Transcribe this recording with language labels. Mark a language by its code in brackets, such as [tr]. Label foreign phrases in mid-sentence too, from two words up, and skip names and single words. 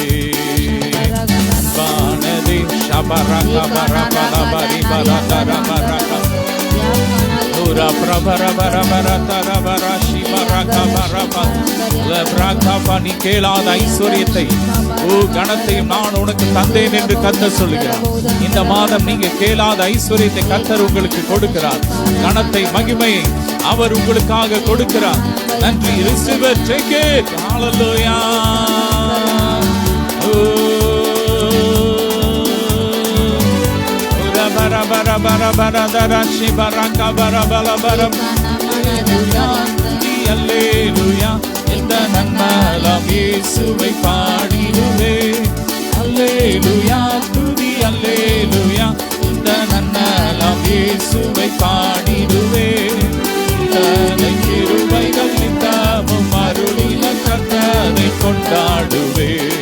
[ta] அன்பான தேவன் ஷபரக பரபர பரிபர தரபரக உர பிரபர பரபர தரபர சிபரக பரப லப்ரக பனி. கேளாத ஐஸ்வரியத்தை கணத்தையும் நான் உனக்கு தந்தேன் என்று கர்த்தர் சொல்லுகிறார். இந்த மாதம் நீங்க கேளாத ஐஸ்வரியத்தை கர்த்தர் உங்களுக்கு கொடுக்கிறார். கணத்தை மகிமையை அவர் உங்களுக்காக கொடுக்கிறார். நன்றி. [en] Receive it, take it. Hallelujah. Bara bara bara bara dara shibaraka bara bara bara. [ta] Alleluia. இந்த நன்மலாம் இயேசுவை பாடிடுவே. அல்லேலூயா துதி அல்லேலூயா. இந்த நன்மலாம் இயேசுவை பாடிடுவே. தனை கிருபைகள் நித்தமும் அருளின கர்த்தரை கொண்டாடுவே.